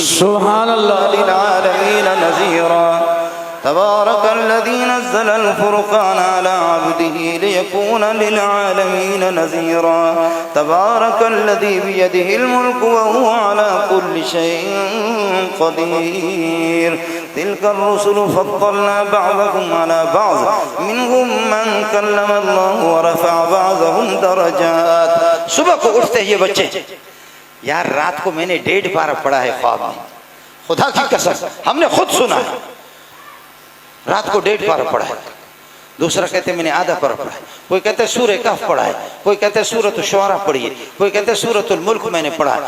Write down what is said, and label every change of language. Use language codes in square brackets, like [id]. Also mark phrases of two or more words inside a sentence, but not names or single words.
[ar] سبحان الله للعالمين نذيرا تبارك الذي نزل الفرقان على عبده ليكون للعالمين نذيرا تبارك الذي بيده الملك وهو على كل شيء قدير تلك الرسل فضلنا بعضهم على بعض منهم من كلم الله ورفع بعضهم درجات. [hi] सुबह को उठते ये बच्चे, यार रात को मैंने 1.5 पारा पढ़ा है ख्वाब में, खुदा की कसम हमने खुद सुना है, रात को 1.5 पारा पढ़ा है। दूसरा कहते मैंने आधा पारा पढ़ा है, कोई कहते सूरह कहफ पढ़ा है, कोई कहते सूरत शुआरा पढ़ी है, कोई कहते सूरतुल मुल्क मैंने पढ़ा है।